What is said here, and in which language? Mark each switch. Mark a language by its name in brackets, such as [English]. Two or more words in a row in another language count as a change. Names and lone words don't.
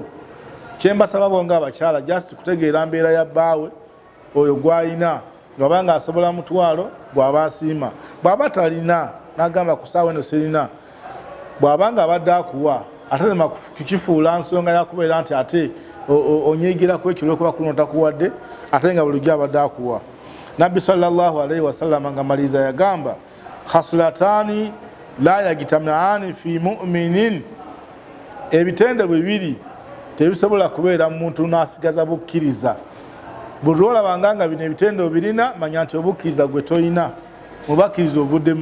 [Ganda] Kyembasaba bonga abakyala just kutegeera mbeera ya bbaawe oyo gwayina ngabanga asobola mutwalo bw'aba asiima, bw'aba talina n'agamba ku ssaawa eno sirina, bw'abanga abadde akuwa ate nema kukifuula nsonga yakubeera nti ate onyiigirako ekyo olw'okuba kuno takuwadde ate nga bulijjo abadde akuwa. Nabbi [Arabic] صلى الله عليه وسلم [Ganda] nga maliriza yagamba [Arabic] خصلتان لا يجتمعان في مؤمن, [Ganda] ebitende bibiri tebisobola kubeera muntu n'asigaza bukkiriza. Buli lwolabanga nga bino ebitende obirina manya nti obukkiriza gwe toyina, mubakkiriza ovuddemu.